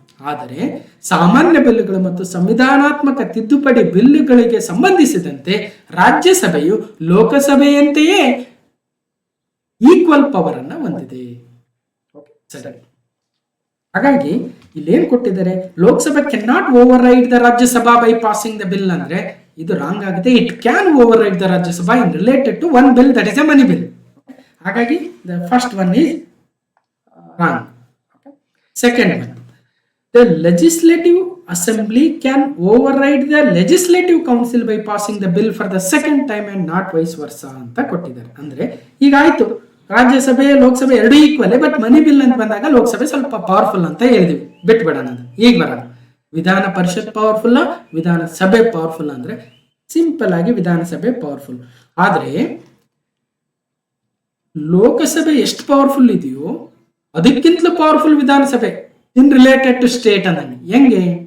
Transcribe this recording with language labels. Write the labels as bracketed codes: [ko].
[kn] ಆದರೆ ಸಾಮಾನ್ಯ ಬಿಲ್ಲುಗಳು ಮತ್ತು ಸಂವಿಧಾನಾತ್ಮಕ ತಿದ್ದುಪಡಿ ಬಿಲ್ಲುಗಳಿಗೆ ಸಂಬಂಧಿಸಿದಂತೆ ರಾಜ್ಯಸಭೆಯು ಲೋಕಸಭೆಯಂತೆಯೇ ಈಕ್ವಲ್ ಪವರ್ ಅನ್ನು ಹೊಂದಿದೆ. ಸರಿ, ಹಾಗಾಗಿ ಇಲ್ಲೇನ್ ಕೊಟ್ಟಿದ್ದಾರೆ, [en] Lok Sabha can not override the Rajya Sabha by passing the bill [kn] ಅಂದ್ರೆ ಇದು ರಾಂಗ್ ಆಗಿದೆ. [en] It can override the Rajya Sabha in related to one bill, that is a money bill. [kn] ಹಾಗಾಗಿ [en] The first one is wrong. Second one, the legislative assembly can override the legislative council by passing the bill for the second time and not vice versa [kn] ಅಂತ ಕೊಟ್ಟಿದ್ದಾರೆ. ಅಂದ್ರೆ ಈಗ ಆಯ್ತು, ರಾಜ್ಯಸಭೆ ಲೋಕಸಭೆ ಎರಡೂ equal, but money bill ಅಂತ ಬಂದಾಗ ಲೋಕಸಭೆ ಸ್ವಲ್ಪ ಪವರ್ಫುಲ್ ಅಂತ ಹೇಳಿದ್ವಿ, ಬಿಟ್ಬಿಡೋಣ. ಅದು ಈಗ ಬರೋಣ, ವಿಧಾನ ಪರಿಷತ್ ಪವರ್ಫುಲ್, ವಿಧಾನಸಭೆ ಪವರ್ಫುಲ್ ಅಂದ್ರೆ ಸಿಂಪಲ್ ಆಗಿ ವಿಧಾನಸಭೆ ಪವರ್ಫುಲ್. ಆದ್ರೆ ಲೋಕಸಭೆ ಎಷ್ಟು ಪವರ್ಫುಲ್ ಇದೆಯೋ ಅದಕ್ಕಿಂತಲೂ ಪವರ್ಫುಲ್ ವಿಧಾನಸಭೆ ಇನ್ ರಿಲೇಟೆಡ್ ಟು ಸ್ಟೇಟ್ ಅನ್ನಂಗೆ. ಹೆಂಗೆ?